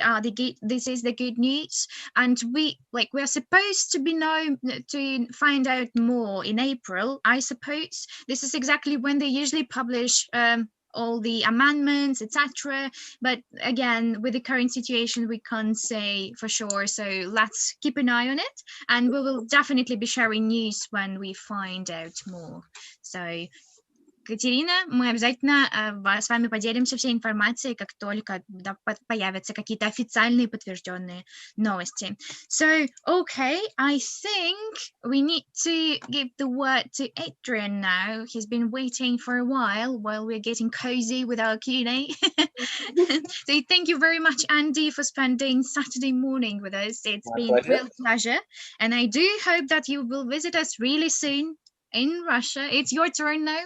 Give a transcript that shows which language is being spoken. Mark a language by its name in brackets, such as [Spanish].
[English] This is the good news, and we're supposed to find out more in April, I suppose. This is exactly when they usually publish all the amendments, etc. But again, with the current situation, we can't say for sure. So let's keep an eye on it, and we will definitely be sharing news when we find out more. [Russian] So Катерина, мы обязательно с вами поделимся всей информацией, как только появятся какие-то официальные подтвержденные новости. [English] So, okay, I think we need to give the word to Adrian now. He's been waiting for a while we're getting cozy with our Q&A. So thank you very much, Andy, for spending Saturday morning with us. It's been a real pleasure. And I do hope that you will visit us really soon in Russia. It's your turn now.